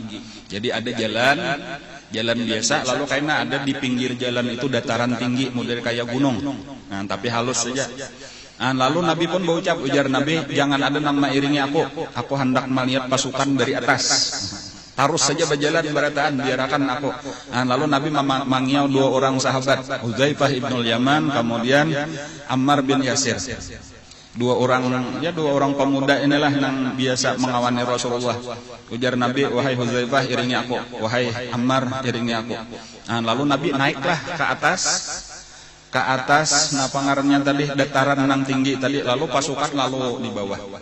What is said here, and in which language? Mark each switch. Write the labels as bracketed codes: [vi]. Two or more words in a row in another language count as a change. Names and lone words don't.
[id] Jadi ada jalan biasa, lalu karena ada di pinggir jalan itu dataran tinggi, model kayak gunung, tapi halus saja. Lalu Nabi pun berucap, ujar Nabi, jangan ada yang mengiringi aku hendak melihat pasukan dari atas. Terus saja berjalan berataan, biarkan aku. Lalu Nabi memanggil dua orang sahabat, Hudzaifah ibnul Yaman, kemudian Ammar bin Yasir. Dua orang pemuda inilah yang biasa mengawani Rasulullah. Ujar Nabi, wahai Hudzaifah iringi aku, wahai Ammar iringi aku. Lalu Nabi naiklah ke atas, pangarannya tadi dataran yang tinggi tadi, lalu pasukan lalu di bawah.